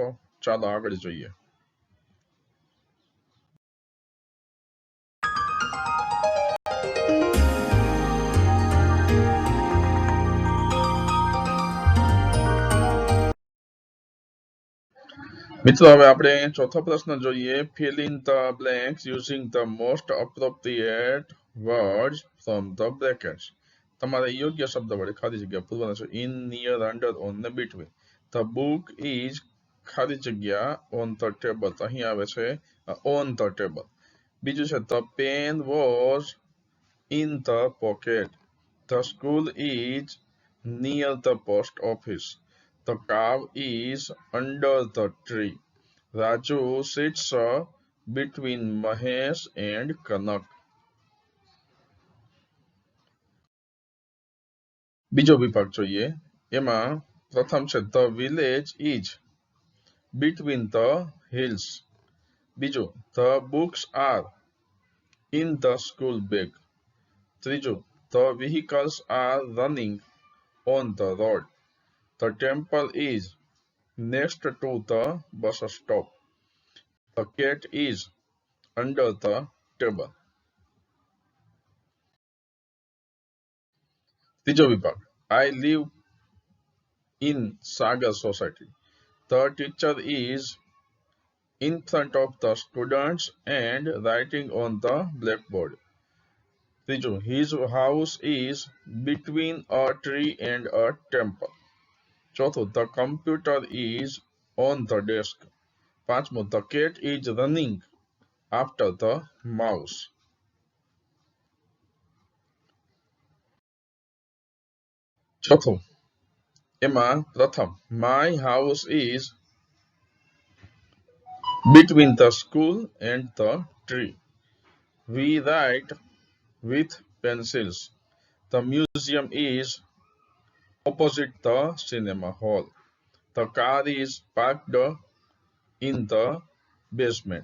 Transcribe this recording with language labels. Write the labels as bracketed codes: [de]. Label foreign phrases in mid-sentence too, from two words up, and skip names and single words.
[gu] ચાલો આગળ જોઈએ. મિત્રો, હવે આપણે ચોથો પ્રશ્ન જોઈએ. [en] Fill in the blanks using the most appropriate words from the brackets. [gu] તમારે યોગ્ય શબ્દ વડે ખાલી જગ્યા પૂરવાના છે. [en] In, near, under, on ને between. The book is [gu] ખાલી જગ્યા [en] on the table. [gu] અહીં આવે છે [en] on the table. [gu] બીજું છે [en] the pen was in the pocket. The school is near the post office. The cow is under the tree. Raju sits between Mahesh and Kanak. [gu] બીજો વિભાગ જોઈએ. એમાં પ્રથમ છે [en] the village is between the hills. બીજું the books are in the school bag. ત્રીજું the vehicles are running on the road. The temple is next to the bus stop. The cat is under the table. [gu] ત્રીજો વિભાગ [en] I live in Sagar Society. The teacher is in front of the students and writing on the blackboard. ત્રીજું his house is between a tree and a temple. ચોથું the computer is on the desk. પાંચમું the cat is running after the mouse. [gu] ચોથું એમાં પ્રથમ [en] my house is between the school and the tree. We write with pencils. The museum is opposite the cinema hall. The car is parked in the basement.